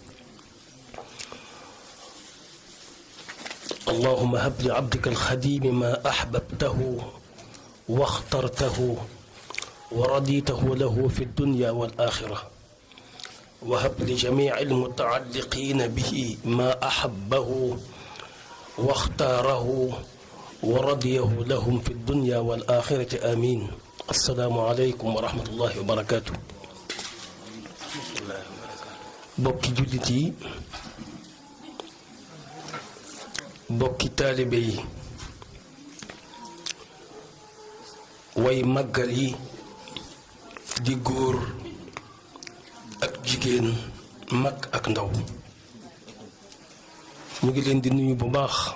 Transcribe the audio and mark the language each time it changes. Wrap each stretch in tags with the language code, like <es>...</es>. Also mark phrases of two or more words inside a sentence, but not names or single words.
<ar>اللهم هب لعبدك الخديم ما أحببته واخترته ورضيته له في الدنيا والآخرة، وهب لجميع المتعلقين به ما أحبه واختاره ورضيه لهم في الدنيا والآخرة آمين. السلام عليكم ورحمة الله وبركاته.</ar> <wo>bokki jullit yi, bokki taalibe yi, way màggal yi di góor ak jigéen, mag ak ndaw, ñu ngi leen di nuyu bu baax,</wo>